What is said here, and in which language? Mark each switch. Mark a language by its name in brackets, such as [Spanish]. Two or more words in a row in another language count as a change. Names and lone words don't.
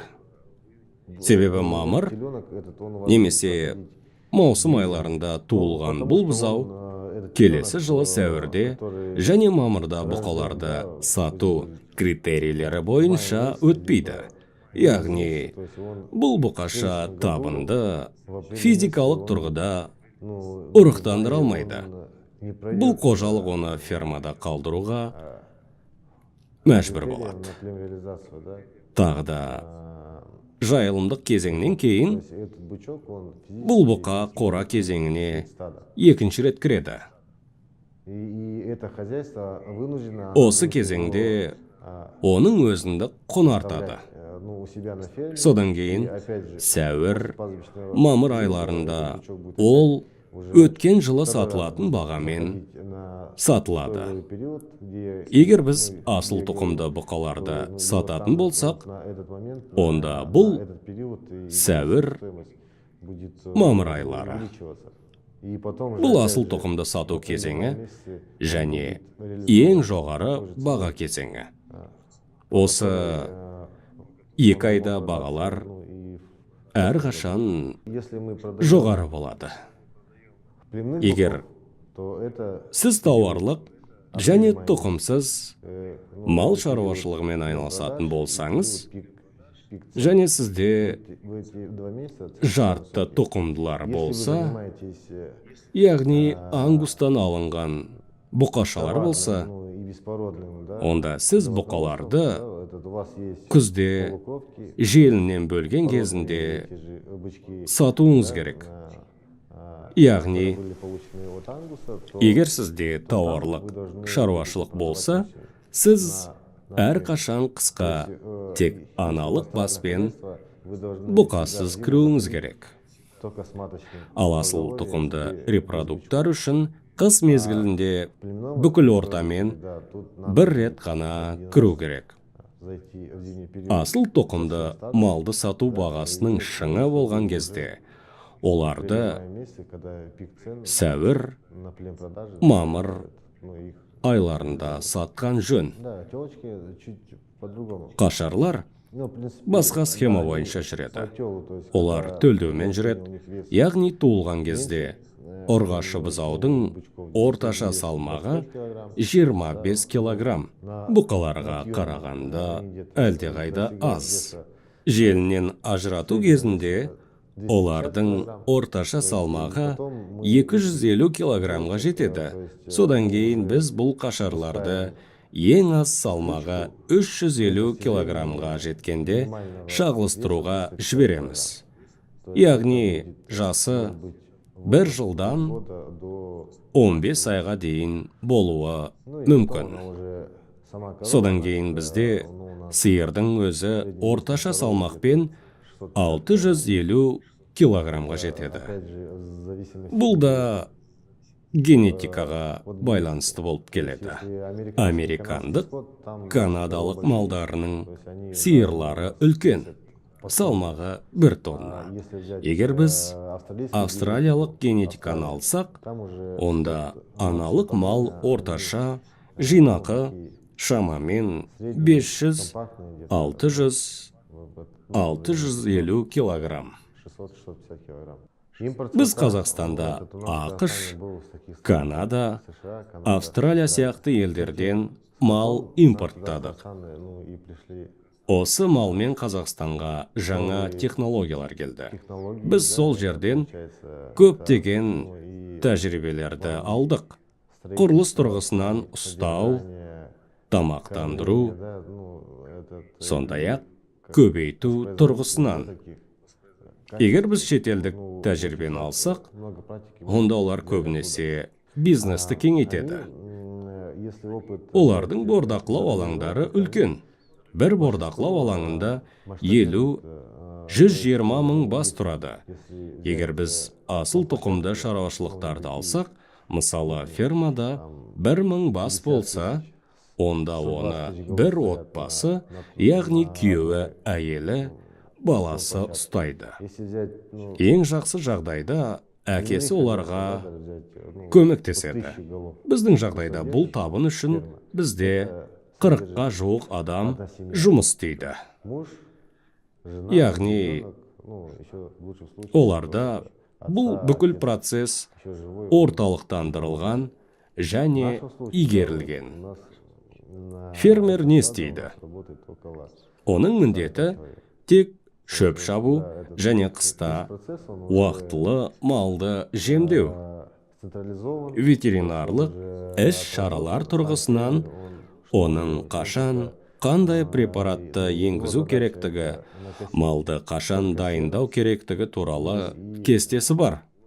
[Kazakh] Себебі мамыр немесе маусым айларында туылған бұл бұзау келесі жылы сәуірде және мамырда бұқаларды сату критерийлері бойынша өтпейді. яғни [Russian] То есть он, [Kazakh] бұл бұқаша табынды физикалық тұрғыда [Russian] ну, [Kazakh] ұрықтандыра алмайды. [Russian] не пройдет [Kazakh] Бұл қожалық оны фермада қалдыруға мәжбүр болады. [Russian] на плем реализацию, да? [Kazakh] Тағы да жайылымдық кезеңнен кейін [Russian] То есть этот бычок, он [Kazakh] бұл бұқа қора кезеңіне [Russian] стадо. [Kazakh] екінші рет кіреді. [Russian] И это хозяйство вынуждено... [Kazakh] Осы кезеңде оның өзіндік құн артады. [Russian] Ну, у себя на ферме. [Kazakh] Содан [Russian] И [Kazakh] кейін [Russian] опять же, [Kazakh] сәуір, [Russian] пастбищного [Kazakh] мамыр айларында ол өткен жылы сатылатын бағамен [Russian] на [Kazakh] сатылады. [Russian] стойлый период, где [Kazakh] Егер біз асыл тұқымды бұқаларды сататын болсақ, [Russian] на этот момент, [Kazakh] онда [Russian] на [Kazakh] бұл [Russian] этот период и [Kazakh] сәуір, [Russian] стоимость будет [Kazakh] мамыр айлары. [Russian] увеличиваться. И потом уже [Kazakh] Бұл [Russian] опять [Kazakh] асыл [Russian] же, [Kazakh] тұқымды сату кезеңі [Russian] месяце [Kazakh] және [Russian] реализован [Kazakh] ең жоғары баға кезеңі. Осы екі айда бағалар [Russian] ну, и [Kazakh] әрқашан [Russian] если мы продаем [Kazakh] жоғары болады. [Russian] племенных [Kazakh] Егер [Russian] быков, то это [Kazakh] сіз тауарлық және тұқымсыз [Russian] ну, [Kazakh] мал шаруашылығымен айналысатын болсаңыз, [Russian] пик [Kazakh] және сізде [Russian] в эти 2 месяца. [Kazakh] жарты тұқымдылар [Russian] Если вы [Kazakh] болса, [Russian] занимаетесь [Kazakh] яғни ангустан алынған бұқашалар болса, [Russian] ну, и беспородным, да, [Kazakh] онда сіз бұқаларды [Russian] этот, у вас есть [Kazakh] күзде [Russian] полукровки, [Kazakh] желінен бөлген кезінде [Russian] эти же бычки, [Kazakh] сатуыңыз керек. Яғни, [Russian] были получены от ангуса, то [Kazakh] егер сізде тауарлық шаруашылық болса, сіз әрқашан қысқа тек аналық баспен [Russian] вы должны [Kazakh] бұқасыз кіруіңіз керек. [Russian] только с маточным [Kazakh] Ал асыл тұқымды репродуктар үшін қыс мезгілінде бүкіл ортамен [Russian] да, тут надо [Kazakh] бір рет қана кіру керек. [Russian] зайти в зимний период. [Kazakh] Асыл тұқымды малды сату бағасының шыңы болған кезде оларды [Russian] Месяцы, когда пик цен [Kazakh] сәуір, [Russian] на плен продажи, [Kazakh] мамыр [Russian] ну, их, [Kazakh] айларында сатқан жөн. [Russian] да, телочки чуть по-другому. [Kazakh] Қашарлар [Russian] Ну, в принципе, [Kazakh] басқа схема бойынша жүреді. [Russian] телу, то есть, [Kazakh] Олар [Russian] когда [Kazakh] төлдеумен [Russian] у [Kazakh] жүреді, [Russian] них вес [Kazakh] яғни туылған кезде ұрғашы бұзаудың орташа салмағы 25 килограмм. Бұқаларға қарағанда әлдеқайда аз. Желінен ажырату кезінде олардың орташа салмағы 250 килограммға жетеді. Содан кейін біз бұл қашарларды ең аз салмағы 350 килограммға жеткенде шағылыстыруға жібереміз. Яғни жасы 1 жылдан [Russian] года до [Kazakh] 15 айға дейін болуы мүмкін. [Russian] уже сама корова, [Kazakh] Содан кейін бізде сиырдың өзі орташа салмақпен 650 килограммға жетеді. [Russian] опять же, в зависимости, [Kazakh] Бұл да генетикаға байланысты болып келеді. [Russian] если [Kazakh] Американдық, [Russian] скот, там, [Kazakh] канадалық малдарының [Russian] то есть они, [Kazakh] сиырлары үлкен, салмағы 1 тонна. [Russian] если взять [Kazakh] Егер біз [Russian] австралийский, [Kazakh] австралиялық генетиканы алсақ, [Russian] там уже [Kazakh] онда аналық мал орташа жинақы шамамен 500, [Russian] компактный, где-то [Kazakh] 600, [Russian] вот [Kazakh] 650 килограмм. [Russian] 600-650 килограмм. Импорт [Kazakh] Біз [Russian] сырта, [Kazakh] Қазақстанда [Russian] вот, это у нас [Kazakh] ақш, [Russian] ранее был с таких [Kazakh] Канада, [Russian] США, Канада, [Kazakh] Австралия сияқты елдерден мал импорттадық. [Russian] Казахстан, ну, и пришли [Kazakh] Осы малмен Қазақстанға жаңа технологиялар келді. [Russian] технологии, [Kazakh] Біз [Russian] да, [Kazakh] сол жерден [Russian] получается, [Kazakh] көптеген [Russian] ну, и [Kazakh] тәжірибелерді алдық. Құрылыс тұрғысынан ұстау, [Russian] строение, [Kazakh] тамақтандыру, [Russian] да, ну, этот, [Kazakh] сондай-ақ көбейту тұрғысынан. [Russian] таких, [Kazakh] Егер біз шетелдік тәжірибені алсақ, [Russian] много практики. [Kazakh] онда олар көбінесе бизнесті кеңейтеді. [Russian] Если опыт [Kazakh] Олардың бордақылау алаңдары үлкен. Бір бордақылау алаңында 50-120 мың бас тұрады. Егер біз асыл тұқымды шаруашылықтарды алсақ, мысалы фермада 1000 бас болса, онда оны бір отбасы, яғни күйеуі, әйелі, баласы ұстайды. [Russian] если взять, ну, [Kazakh] Ең жақсы жағдайда әкесі оларға [Russian] взять, ну, [Kazakh] көмектеседі. [Russian] 1000 голов. [Kazakh] Біздің жағдайда бұл табын үшін бізде 40-қа жуық адам жұмыс істейді. [Russian] Муж, жена, [Kazakh] Яғни [Russian] ребенок, ну, еще в лучшем случае, [Kazakh] оларда бұл бүкіл процесс [Russian] еще живой. [Kazakh] орталықтандырылған және игерілген. [Russian] У нас на [Kazakh] Фермер не істейді? [Russian] работает около [Kazakh] Оның міндеті тек шөп шабу және қыста уақытылы малды жемдеу. Ветеринарлық іс-шаралар тұрғысынан оның қашан, қандай препаратты енгізу керектігі, малды қашан дайындау керектігі туралы кестесі бар.